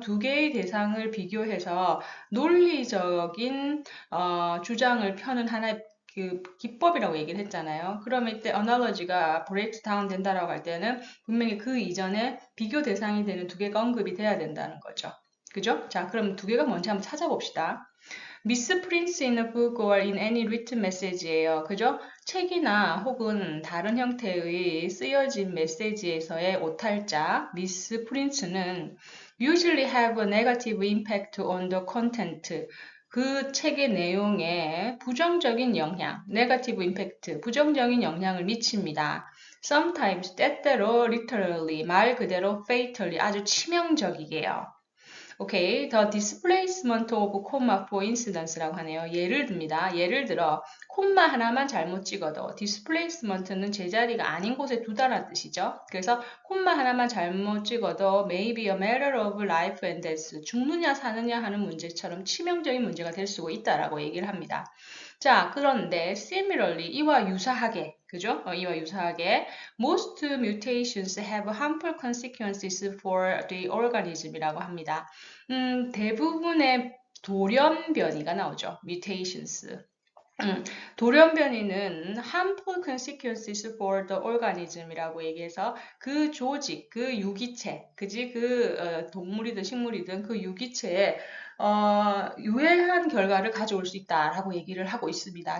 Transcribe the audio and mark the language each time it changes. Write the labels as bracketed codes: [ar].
[ko] 두 개의 대상을 비교해서 논리적인 주장을 펴는 하나의 그 기법이라고 얘기를 했잖아요. 그러면 이때 analogy가 breaks down 된다라고 할 때는 분명히 그 이전에 비교 대상이 되는 두 개가 언급이 돼야 된다는 거죠. 그죠? 자, 그럼 두 개가 뭔지 한번 찾아봅시다. [en] 미스프린트 in a book or in any written message예요. [ko] 그죠? 책이나 혹은 다른 형태의 쓰여진 메시지에서의 오탈자, 미스프린트는 [en] usually have a negative impact on the content. [ko] 그 책의 내용에 부정적인 영향, negative impact, 부정적인 영향을 미칩니다. Sometimes, 때때로 literally, 말 그대로 fatally, 아주 치명적이게요. 오케이. [en] The displacement of comma for incidence라고 하네요. [ko] 예를 듭니다. 예를 들어, 콤마 하나만 잘못 찍어도 displacement는 제자리가 아닌 곳에 두다라는 뜻이죠. 그래서 콤마 하나만 잘못 찍어도 [en] may be a matter of life and death. [ko] 죽느냐 사느냐 하는 문제처럼 치명적인 문제가 될 수 있다라고 얘기를 합니다. 자, 그런데 similarly, 이와 유사하게, 그죠? 이와 유사하게 [en] most mutations have harmful consequences for the organism이라고 합니다. [ko] 대부분의 돌연변이가 나오죠. mutations. 돌연변이는 [en] harmful consequences for the organism [ko] 이라고 얘기해서 그 조직, 그 유기체, 그지? 동물이든 식물이든 그 유기체에 유해한 결과를 가져올 수 있다라고 얘기를 하고 있습니다.